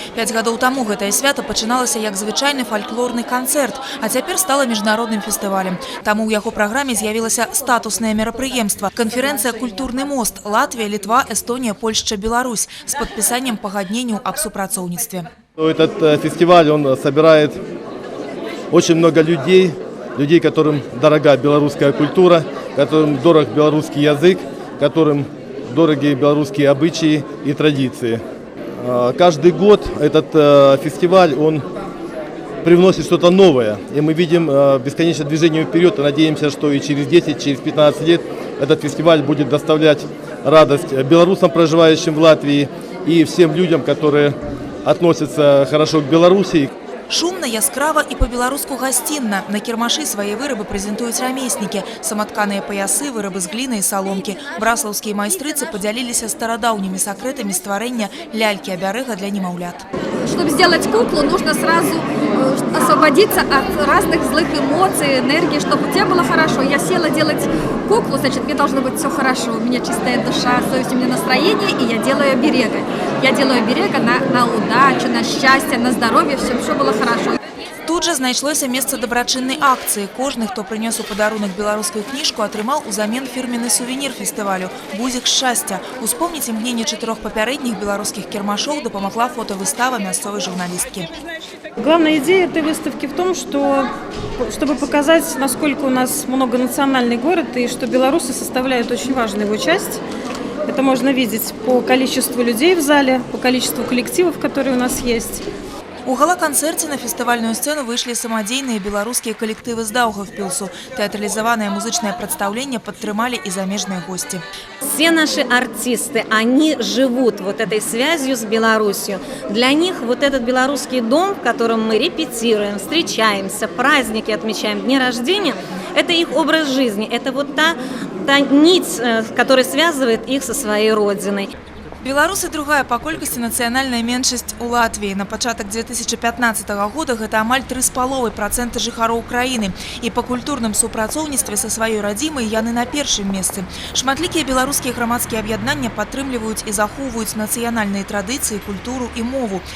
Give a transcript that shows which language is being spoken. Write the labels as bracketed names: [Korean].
[Belarusian] 5 гадоў таму гэтае свята пачыналася як звычайны фальклорны канцэрт, а цяпер стала міжнародным фестывалем. Таму ў яго праграме з'явілася статуснае мерапрыемства. Канферэнцыя «Культурны мост» Латвія, Літва, Эстонія, Польшча, Беларусь з падпісаннем пагадненняў аб супрацоўніцтве. [Russian] Этот фестиваль, он собирает очень много людей, которым дорога белорусская культура, которым дорог белорусский язык, которым дороги белорусские обычаи и традиции. Каждый год этот фестиваль, он привносит что-то новое. И мы видим бесконечное движение вперед и надеемся, что и через 10, через 15 лет этот фестиваль будет доставлять радость белорусам, проживающим в Латвии, и всем людям, которые относятся хорошо к Беларуси. [Belarusian] Шумно, яскрава і по-беларуску гостинно. На кірмашы свае вырабы прэзентуюць рамеснікі. Саматканыя паясы, вырабы з гліны і саломкі. Браслаўскія майстрыцы падзяліліся старадаўнімі сакрэтамі стварэння лялькі-абярэга для немаўлят. [Russian] Чтобы сделать куклу, нужно сразу освободиться от разных злых эмоций, энергии, чтобы у тебя было хорошо. Я села делать куклу, значит, мне должно быть все хорошо. У меня чистая душа, совесть, у меня настроение, и я делаю оберега. Я делаю оберега на удачу, на счастье, на здоровье, все было хорошо. [Belarusian] Тут жа знайшлося месца дабрачыннай акцыі. Кожны, хто прынёс у падарунак беларускую кніжку, атрымаў узамен фірменны сувенір фестывалю «Бузік шчасця». Успомніць імгненне 4 папярэдніх беларускіх кірмашоў дапамагла фотовыстава мясцовай журналісткі. [Russian] Главная идея этой выставки в том, чтобы показать, насколько у нас многонациональный город и что белорусы составляют очень важную его часть. Это можно видеть по количеству людей в зале, по количеству коллективов, которые у нас есть. [Belarusian] У гала-канцэрце на фестывальную сцену выйшлі самадзейныя беларускія калектывы з Даўгаўпілсу. Тэатралізаванае музычнае прадстаўленне падтрымалі і замежныя гости. [Russian] Все наши артисты, они живут вот этой связью с Беларусью. Для них вот этот белорусский дом, в котором мы репетируем, встречаемся, праздники отмечаем, дни рождения, это их образ жизни, это вот та нить, которая связывает их со своей родиной. [Belarusian] Беларусы другая по колькасці нацыянальная меншасць у Латвіі. На пачатак 2015 года гэта амаль 3,5% жыхароў краіны. І па культурным супрацоўніцтве са сваёй радзімай яны на першым месцы. Шматлікія беларускія грамадскія аб'яднання падтрымліваюць і захоўваюць нацыянальныя традыцыі, культуру і мову.